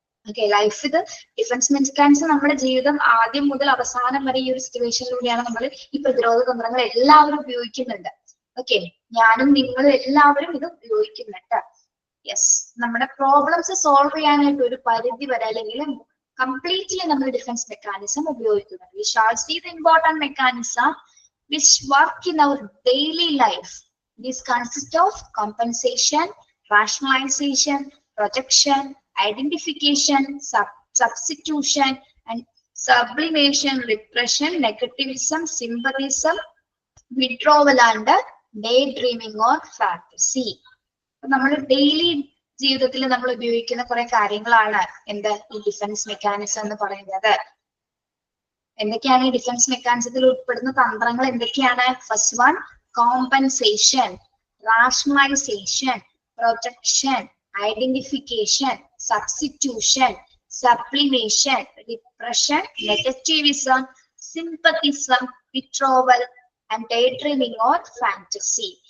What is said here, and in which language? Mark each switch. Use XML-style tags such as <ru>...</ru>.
<ml>Okay, life ഇത് defence mechanism നമ്മുടെ ജീവിതം ആദ്യം മുതൽ അവസാനം വരെ ഈ ഒരു സിറ്റുവേഷനിലൂടെയാണ് നമ്മൾ ഈ പ്രതിരോധ തന്ത്രങ്ങൾ എല്ലാവരും ഉപയോഗിക്കുന്നുണ്ട്. ഓക്കെ, ഞാനും നിങ്ങളും എല്ലാവരും ഇത് ഉപയോഗിക്കുന്നുണ്ട്. യെസ്, നമ്മുടെ പ്രോബ്ലംസ് സോൾവ് ചെയ്യാനായിട്ട് ഒരു പരിധി വരെ അല്ലെങ്കിൽ completely നമ്മൾ ഡിഫൻസ് മെക്കാനിസം ഉപയോഗിക്കുന്നത്.</ml> <en>We shall see the important mechanism which work in our daily life. These consist of compensation, rationalization, projection, identification, substitution, and sublimation, repression, negativism, sympathism, withdrawal, and daydreaming or fantasy.</en> <ml>നമ്മൾ daily ജീവിതത്തിൽ നമ്മൾ ഉപയോഗിക്കുന്ന കുറെ കാര്യങ്ങളാണ് എന്ത് ഈ defence mechanism എന്ന് പറയുന്നത്. എന്തൊക്കെയാണ് ഈ ഡിഫൻസ് മെക്കാനിസത്തിൽ ഉൾപ്പെടുന്ന തന്ത്രങ്ങൾ? എന്തൊക്കെയാണ്?</ml> <en>First one, compensation, rationalisation, projection, identification, substitution, sublimation, repression, negativism, sympathism, withdrawal and daydreaming or fantasy.</en>